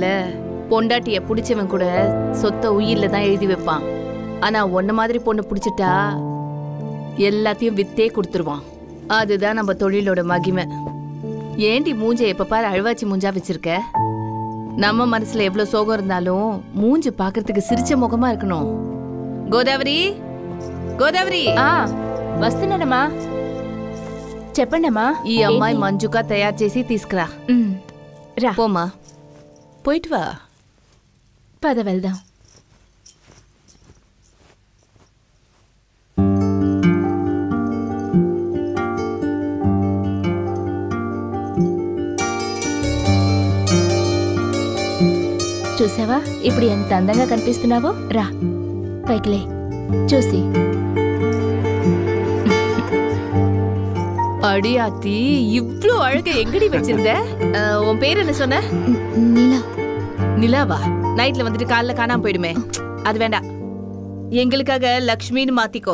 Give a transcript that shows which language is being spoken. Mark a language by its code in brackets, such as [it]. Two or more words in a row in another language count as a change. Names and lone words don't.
[ta] பொண்டாட்டிய பிடிச்சவன் கூட சொத்த உயிர்ல தான் எழுதி வைப்பான். ஆனா ஒன்ன மாதிரி பொண்ணு பிடிச்சிட்டா எல்லாத்தையும் வித்தே கொடுத்துருவான். அதுதான் நம்ம தொழிலோட மகிமை. ஏண்டி மூஞ்ச எப்ப பாரு அழுவாச்சி மூஞ்சா வச்சிருக்க? நம்ம மனசுல எவ்வளவு சோகம் இருந்தாலும் மூஞ்சி பாக்குறதுக்கு சிரிச்ச முகமா இருக்கணும். [te] గోదావరి గోదావరి వస్తున్నానమ్మా. చెప్పండమ్మా. ఈ అమ్మాయి మంజుగా తయారు చేసి తీసుకురా. రా పోమా, పోయిட்டு వా. పద వెళ్దాం. చూసావా ఇప్పుడు ఎంత అందంగా కనిపిస్తున్నావో? రా పైకిలే చూసి. [ta] அடி ஆத்தி, இவ்ளோ அழக எங்கடி வச்சிருந்த? உன் பேர் என்ன சொன்ன? நிலா. நிலாவா? நைட்ல வந்துட்டு காலைல காணாம போயிடுமே, அது வேண்டாம். எங்களுக்காக லக்ஷ்மின்னு மாத்திக்கோ.